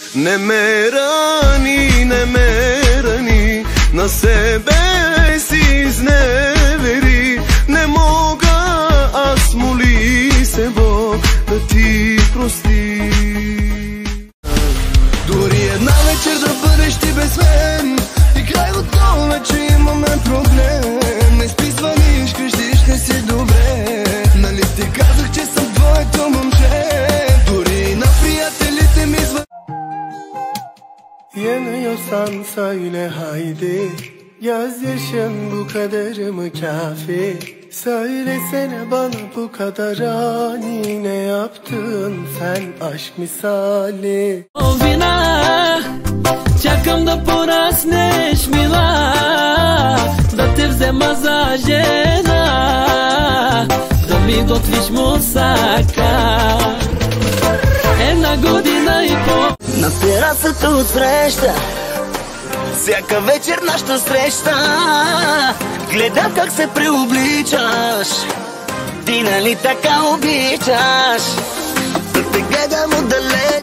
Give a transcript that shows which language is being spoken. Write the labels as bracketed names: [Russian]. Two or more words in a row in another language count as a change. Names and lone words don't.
[Bulgarian] Не ме рани, на себе си изневери. Не мога, аз моли се Бог да ти прости. Dori една вечер да бъдеш ти без мен и край готово вече имаме проблем. Не спи, звъниш, крещиш, не си добре. Нали ти казах, че съм твоето момче? Dori на приятелите ми звън. [Turkish] Yanıyorsan söyle haydi, gözyaşım bu kadar mı kafi? Söylesene bana bu kadar ani, ne yaptın sen aşk misali? [Bulgarian] Вина, чакам да пораснеш мила, да те взема за жена, da mi готвиш мусака. Една година и по. На терасата отсреща, всяка вечер нашата среща, гледам как се преобличаш. Ти нали така обичаш да те гледам отдалеч?